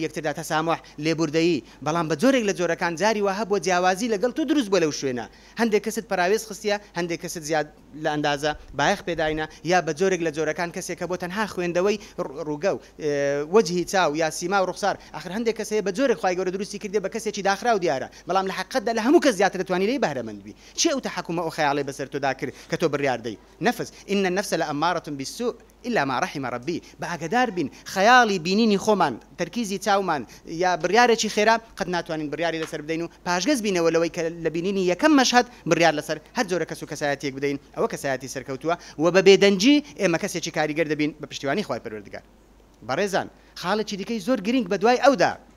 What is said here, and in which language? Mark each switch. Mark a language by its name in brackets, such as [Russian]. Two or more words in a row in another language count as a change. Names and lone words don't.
[Central Kurdish] یەکتردا تەسامح لێبوردەیی بەڵام بە جۆرێک لە جۆرەکان جاری وهە بۆ جیاوازی لەگەڵ تۆ دروست بووە لەو شوێنە هەندێک کەست پراوێز خستیە هەندێک کەست زیاد لە ئەندازە بایەخ پێداینە یا بە جۆرێک لە جۆرەکان کەسێکە بۆ تەنها خوێندەوەی ڕووگە و وەجهی چاو یا سیما و ڕوخسار ئاخر هەندێک کەسەیە بە جۆرێک خوای گەورە دروستی کردێ بە کەسێکی داخرا و دیارە بەڵام لە حقیقەتدا لە هەموو کەس زیاتر دەتوانی لێی بەهرەمەند بی چی ئەو تەحەکومە ئەو خەیاڵی بەسەر تۆدا کرد کە تۆ بڕیاردەی نەفس [Arabic] إن النفس لأمارة بالسوء إلا ما رحم ربي [Central Kurdish] بەئاگدار بین خەیاڵی بینینی خۆمان تەرکیزی چاومان یا بڕیارێکی خێرا قەت ناتوانین بڕیاری لەسەر بدەین و پاشگەز بینەوە لەوەی کە لە بینینی یەکەم مەشهەد بڕیار لەسەر هەر جۆرە کەس و کەسایەتێک بدەین ئەوە کەسایەتی سەرکەوتووە و بە بێدەنجی ئێمە کەسێکی کاریگەر دەبین بە پشتیوانی خوای پەروەردگار بەڕێزان خاڵێکی دیکەی زۆر گرنگ بە دوای ئەودا